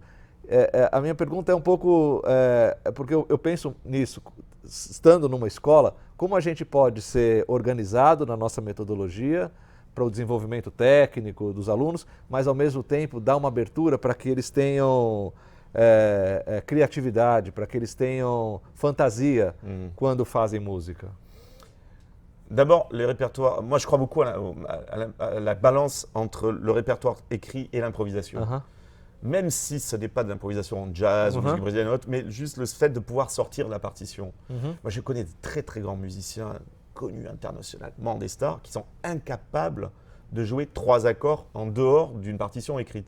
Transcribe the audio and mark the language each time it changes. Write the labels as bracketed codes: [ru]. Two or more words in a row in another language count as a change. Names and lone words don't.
[pt] A minha pergunta é um pouco, porque eu penso nisso, estando numa escola, como a gente pode ser organizado na nossa metodologia para o desenvolvimento técnico dos alunos, mas ao mesmo tempo dar uma abertura para que eles tenham criatividade, para que eles tenham fantasia quando fazem música. [fr] D'abord, les répertoires. Moi, je crois beaucoup à la balance entre le répertoire écrit et l'improvisation. Même si ce n'est pas de l'improvisation en jazz ou musique brésilienne ou autre, mais juste le fait de pouvoir sortir la partition. Moi, je connais de très très grands musiciens connus internationalement, des stars, qui sont incapables de jouer 3 accords en dehors d'une partition écrite.